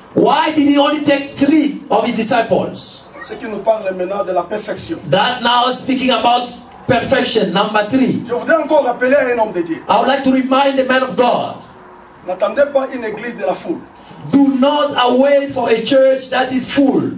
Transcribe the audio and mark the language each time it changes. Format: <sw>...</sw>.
<en>Why did he only take 3 of his disciples?</en> <fr>Ce qui nous parle maintenant de la perfection.</fr> <en>That now speaking about perfection, number 3.</en> <fr>Je voudrais encore rappeler un homme de Dieu.</fr> <en>I would like to remind the man of God.</en> <fr>N'attendez pas une église de la foule.</fr> <en>Do not await for a church that is full.</en>